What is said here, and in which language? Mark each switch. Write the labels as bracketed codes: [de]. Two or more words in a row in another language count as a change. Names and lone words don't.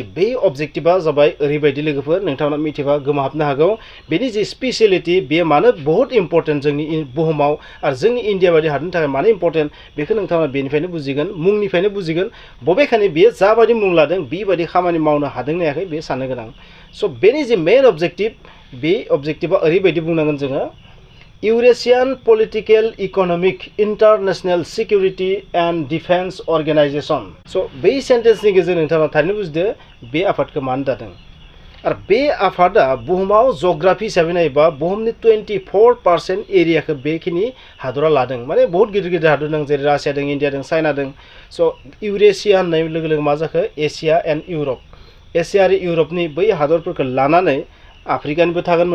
[brx] बे अबजेक्टिभा जाबाय ओरैबायदि लोगोफोर नोंथांमोना मिथिबा गोमहाबनो हागौ बेनि [en] the speciality [brx] बेयो मानो बहुत इम्पर्टेन्ट जोंनि बुहुमाव आरो जोंनि इन्डिया बायदि हादरनि थाखाय मानो इम्पर्टेन्ट बेखौ नोंथांमोना बेनिफ्रायनो बुजिगोन मुंनिफ्रायनो बुजिगोन बबेखानि बेयो जाबायदि मुं लादों बेबायदि खामानि मावनो हादों ना हायाखै बे साननो गोनां स' बेनि [en] the main objective [brx] बे अबजेक्टिभा ओरैबायदि बुंनांगोन जोङो [en] Eurasian Political Economic International Security and Defense Organization. [brx] So बे सेन्टेन्सनि गेजेरजों नोंथाङा थारैनो बुजिदो बे आफादखौ मानो दादों आरो बे आफादा बुहुमाव जग्राफि हिसाबै नायोबा बुहुमनि 24% एरियाखौ बेखिनि हादरा लादों माने बहुत गिदिर गिदिर हादर दं जेरै रासिया दं इन्डिया दं चाइना दं स' इउरेसिया होननाय लोगो लोगो मा जाखो एसिया एन्ड इउरप एसिया आरो इउरपनि बै हादरफोरखौ लानानै आफ्रिकानिबो थागोन